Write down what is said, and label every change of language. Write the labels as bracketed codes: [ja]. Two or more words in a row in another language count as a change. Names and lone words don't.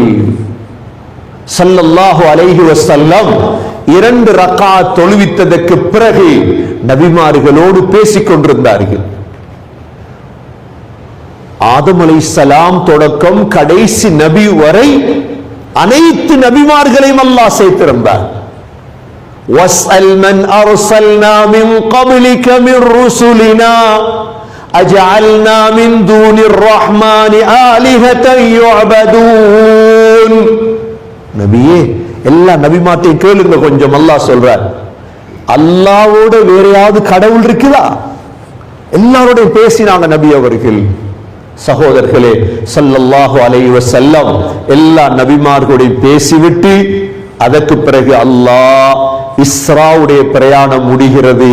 [ar] صلى الله عليه وسلم [ta] 2 ரகாத் தொழுவித்ததற்கு பிறகு நபிமார்களோடு பேசிக் கொண்டிருந்தார்கள். ஆதம் அலைஹிஸ்ஸலாம் தொடக்கம் கடைசி நபி வரை அனைத்து நபிமார்களையும் அல்லாஹ் சேர்த்திருந்தார். [ar] وَاسْأَلْ مَنْ أَرْسَلْنَا مِنْ قَبْلِكَ مِنْ رُسُلِنَا أَجْعَلْنَا مِنْ دُونِ الرَّحْمَنِ آلِهَةً يُعْبَدُونَ. [ta] நபியே, எல்லா நபிமார்ட்டையும் கேளுங்க கொஞ்சம். அல்லாஹ் சொல்றார், அல்லாஹ்வோட வேற யாவது கடவுள் இருக்குதா? எல்லாரோடையும் பேசினாங்க நபி அவர்கள். சகோதரர்களே, [ar] صلى الله عليه وسلم [ta] எல்லா நபிமார்களோடையும் பேசிவிட்டு அதற்கு பிறகு அல்லாஹ் இஸ்ராவுடைய பிரயாணம் முடிகிறது.